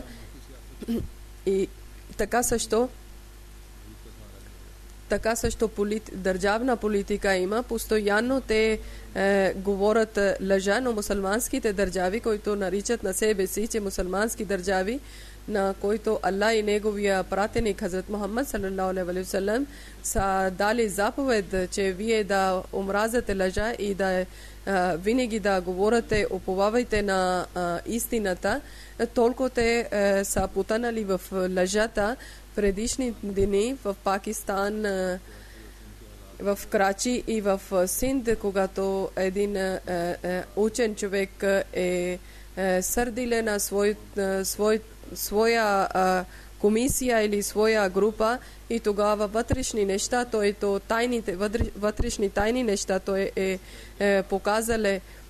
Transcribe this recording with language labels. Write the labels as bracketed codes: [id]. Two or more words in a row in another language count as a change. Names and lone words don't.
[bg] И така също държавна политика има. Постоянно те говорят лъжа, но мусулманските държави, които наричат на себе си, че мусулмански държави, на които Аллах и неговия пратеник Хазрат Мухаммад [ar] صلى الله عليه وسلم [bg] са дали заповед, че вие да омразите лъжа и да винаги да говорите, уповавайте на истината, толкова те са потънали в лъжата. Предишни дни в Пакистан, в Крачи и в Синд, когато един учен човек е сърдилен на своя комисия или своя група и тогава вътрешни неща, вътрешни тайни неща той е показали.